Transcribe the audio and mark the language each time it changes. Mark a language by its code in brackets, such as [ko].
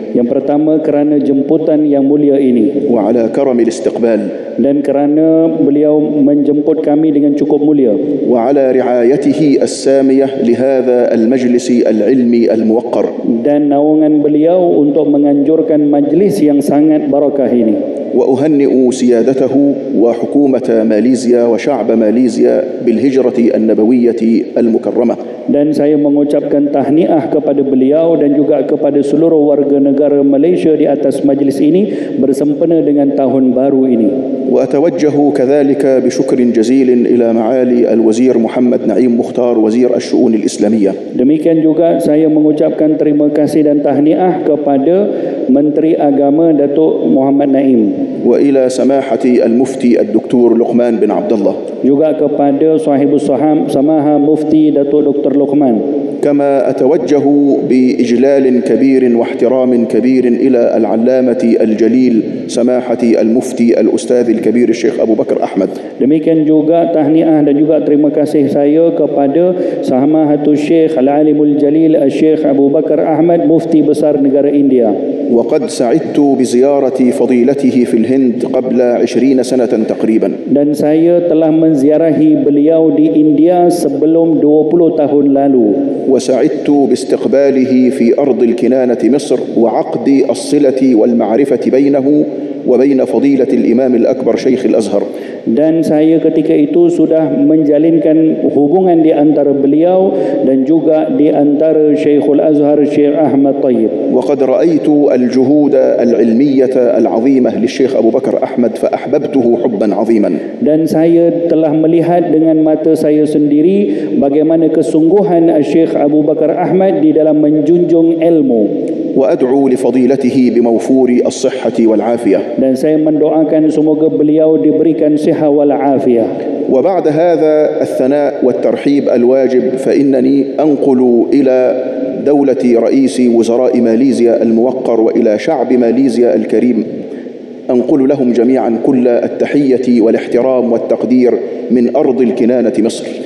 [ms] yang pertama kerana jemputan yang mulia ini [ar] وعلى كرم الاستقبال [ms] dan kerana beliau menjemput kami dengan cukup mulia [ar] وعلى رعايته السامية لهذا المجلس العلمي الموقر [ms] dan naungan beliau untuk menganjurkan majlis yang sangat barakah ini. [ar] وأهنئ سيادته وحكومة ماليزيا وشعب ماليزيا بالهجرة النبوية المكرمة. [ms] Dan saya mengucapkan tahniah kepada beliau dan juga kepada seluruh warga negara Malaysia di atas majlis ini bersempena dengan tahun baru ini. [ar] وأتوجه كذلك بشكر جزيل إلى معالي الوزير محمد نعيم مختار وزير الشؤون الإسلامية. [ms] Demikian juga saya mengucapkan terima kasih dan tahniah kepada Menteri Agama Datuk Muhammad Naim, [ar] وإلى سماحة المفتي الدكتور لقمان بن عبد الله، [ms] juga kepada Sahibus Samaha Mufti Datuk Dr. Luqman. [ar] كما أتوجه بإجلال كبير واحترام كبير إلى العلامة الجليل سماحة المفتي الأستاذ الكبير الشيخ أبو بكر أحمد. [ms] Demikian juga tahniah dan juga terima kasih saya kepada Samahatul Syekh Al-Alimul Jalil Syekh Abu Bakar Ahmad, Mufti Besar Negara India. [ar] وقد سعدت بزيارة فضيلته في الهند قبل 20 سنة تقريبا. [ms] Dan saya telah menziarahi beliau di India sebelum 20 tahun lalu. [ar] وسعدت باستقباله في أرض الكنانة مصر وعقد الصلة والمعرفة بينه وبين فضيلة الإمام الأكبر شيخ الأزهر. [ms] Dan saya ketika itu sudah menjalinkan hubungan di antara beliau dan juga di antara Syekhul Azhar Syekh Ahmad Tayyib. [ar] وقد رأيت الجهود العلمية العظيمة للشيخ أبو بكر أحمد فأحببته حبا عظيما. [ms] Dan saya telah melihat dengan mata saya sendiri bagaimana kesungguhan Syekh Abu Bakar Ahmad di dalam menjunjung ilmu. [ar] وأدعو لفضيلته بموفور الصحة والعافية. [ms] Dan saya mendoakan semoga beliau diberikan sihat wal afiyah. [ar] وبعد هذا الثناء والترحيب الواجب فإنني أنقل إلى دولة رئيس وزراء ماليزيا الموقر وإلى شعب ماليزيا الكريم أنقل لهم جميعا كل التحية والاحترام والتقدير من أرض الكنانة مصر.